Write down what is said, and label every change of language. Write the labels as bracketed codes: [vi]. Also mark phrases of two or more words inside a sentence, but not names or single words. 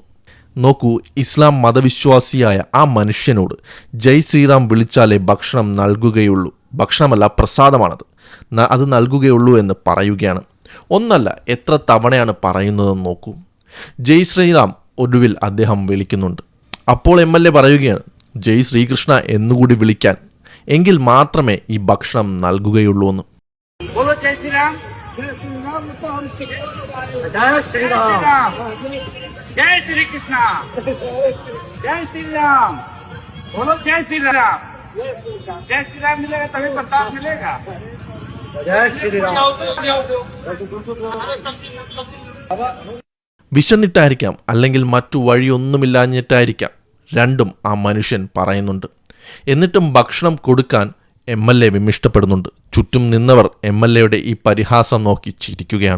[ml] നോക്കൂ, ഇസ്ലാം മതവിശ്വാസിയായ ആ മനുഷ്യനോട് [hi] जय श्रीराम [ml] വിളിച്ചാലേ ഭക്ഷണം നൽകുകയുള്ളൂ, ഭക്ഷണമല്ല പ്രസാദമാണത്, അത് നൽകുകയുള്ളൂ എന്ന് പറയുകയാണ്. ഒന്നല്ല, എത്ര തവണയാണ് പറയുന്നതെന്ന് നോക്കൂ. [hi] जय श्रीराम [ml] ഒടുവിൽ അദ്ദേഹം വിളിക്കുന്നുണ്ട്. അപ്പോൾ MLA പറയുകയാണ്, [hi] जय श्रीकृष्ण [ml] എന്നുകൂടി വിളിക്കാൻ, എങ്കിൽ മാത്രമേ ഈ ഭക്ഷണം നൽകുകയുള്ളൂ എന്ന്. [hi] जय श्री कृष्ण, जय श्री राम, बोलो जय श्री राम, जय श्री राम मिलेगा तभी प्रसाद मिलेगा. जय श्री राम. [ml] വിശന്നിട്ടായിരിക്കാം, അല്ലെങ്കിൽ മറ്റു വഴിയൊന്നുമില്ലാഞ്ഞിട്ടായിരിക്കാം, രണ്ടും ആ മനുഷ്യൻ പറയുന്നുണ്ട്. എന്നിട്ടും ഭക്ഷണം കൊടുക്കാൻ MLA വിമിഷ്ടപ്പെടുന്നുണ്ട്. ചുറ്റും നിന്നവർ MLAയുടെ ഈ പരിഹാസം നോക്കി ചിരിക്കുകയാണ്.